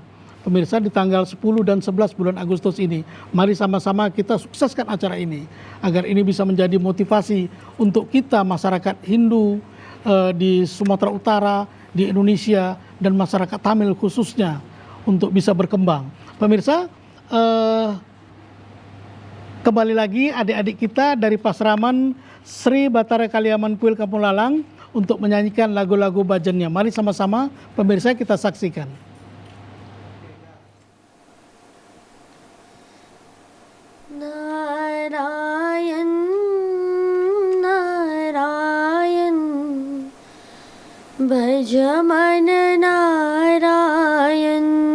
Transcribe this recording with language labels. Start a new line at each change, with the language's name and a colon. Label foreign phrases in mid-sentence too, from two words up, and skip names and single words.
Indonesian: Pemirsa, di tanggal 10 dan 11 bulan Agustus ini, mari sama-sama kita sukseskan acara ini, agar ini bisa menjadi motivasi untuk kita masyarakat Hindu di Sumatera Utara, di Indonesia, dan masyarakat Tamil khususnya untuk bisa berkembang. Pemirsa, kembali lagi adik-adik kita dari Pasraman Sri Batara Kaliaman Kuil Kampung Lalang untuk menyanyikan lagu-lagu bajennya. Mari sama-sama pemirsa kita saksikan.
Hindi: Narayan, Narayan, Bhajaman Narayan.